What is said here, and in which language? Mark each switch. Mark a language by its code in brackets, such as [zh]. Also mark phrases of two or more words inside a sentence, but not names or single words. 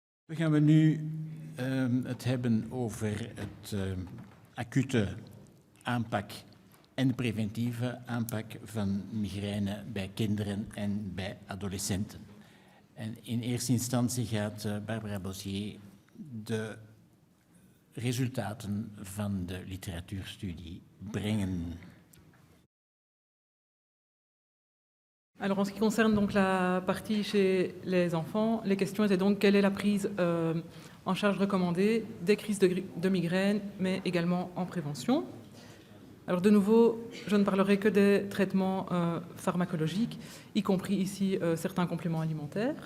[nl] We gaan we nu het hebben over het acute aanpak en de preventieve aanpak van migraine bij kinderen en bij adolescenten. En in eerste instantie gaat Barbara Bossier de resultaten van de literatuurstudie brengen. [fr] Alors en ce qui concerne donc la partie chez les enfants, les questions étaient donc quelle est la prise en charge recommandée des crises de migraine, mais également en prévention. Alors de nouveau, je ne parlerai que des traitements pharmacologiques, y compris ici certains compléments alimentaires.